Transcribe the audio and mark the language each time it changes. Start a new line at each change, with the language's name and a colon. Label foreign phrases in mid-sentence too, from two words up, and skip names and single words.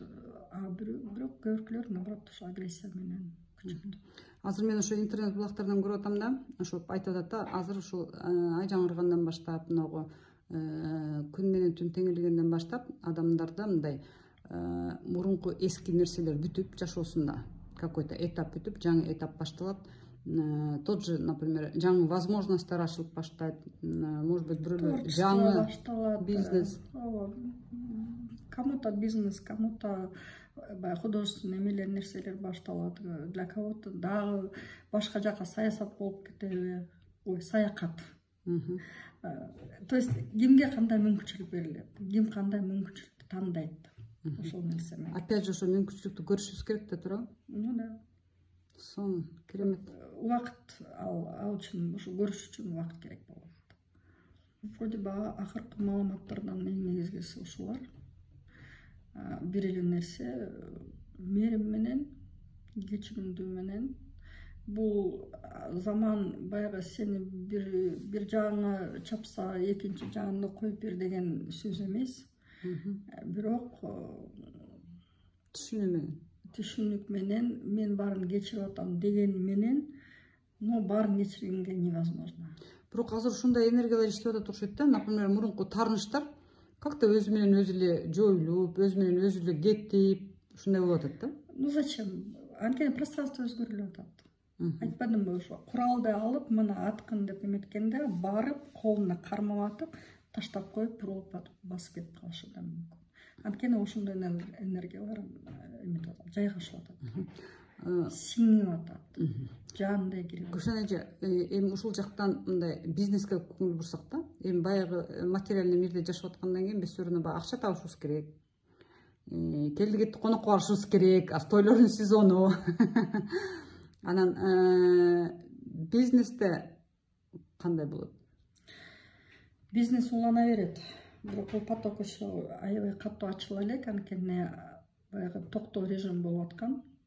Kyrgyz: Бирок көбүркүлөр наоборот ошо агрессия менен күчөт. Азыр мен ошо интернет булактардан көрүп атам да, ошо айтып атат да, азыр ушул ай жаңыргандан баштап, мынагы күн менен түн теңелгенден баштап адамдарда мындай мурунку эски нерселер бүтүп, жашоосунда какой-то этап бүтүп, жаңы этап башталат.
Russian: Тот же, например,
Kyrgyz: жаңы возможностьтар ачылып баштайт,
Russian: может быть,
Kyrgyz: бирөөлөр жаңы бизнес.
Russian: Кому-то бизнес, кому-то художественный
Kyrgyz: эмелер, нерселер башталат.
Russian: Для кого-то
Kyrgyz: дагы башка жака саясат болуп кетеби? Ой, саякат.
Russian: То есть
Kyrgyz: кимге кандай мүмкүнчүлүк берилет, ким кандай мүмкүнчүлүктү тандайт, ошол нерсе менен.
Russian: Опять же,
Kyrgyz: ошо мүмкүнчүлүктү көрүшүбүз керек да туурабы?
Russian: Ну да.
Kyrgyz: Сон керемет. Убакыт ал үчүн, ошо көрүш үчүн убакыт керек болот.
Russian: Вроде бы
Kyrgyz: акыркы маалыматтардан эң негизгиси ушулар. Бир эле нерсе мээрим менен, кечиримдүү менен. Бул заман баягы сени бир жагыңа чапса, экинчи жагыңды коюп бер деген сөз эмес. Бирок түшүнүк менен мен баарын кечирип атам деген менен, но баарын кечиргенге невозможно. Бирок азыр ушундай энергиялар иштеп атат окшойт да. Например, мурунку таарынычтар как-то өзү менен өзү эле жоюлуп, өзү менен өзү эле кетип, ушундай болуп атат да.
Russian: Ну зачем?
Kyrgyz: Анткени пространство өзгөрүлүп атат. Айтпадымбы, ошо куралды алып, мына аткын деп эметкенде барып, колуна кармап атып, таштап коюп, бурулуп атып, басып кетип калышы да мүмкүн. Анткени ошондой энергиялар эметип атат, жайгашып атат. Сиңип атат. Жаандай кирип. Гүлшан эже, эми ушул жактан мындай бизнеске көңүл бурсак да, эми баягы материальный мирде жашап аткандан кийин биз
Russian: все равно
Kyrgyz: баягы акча табышыбыз керек. Келди кетти конокко барышыбыз керек, тойлордун сезону. Анан бизнесте кандай болот? Бизнес улана берет. Бирок бул
Russian: поток еще
Kyrgyz: аябай катуу ачыла элек, анткени баягы токтоо режим болуп аткан.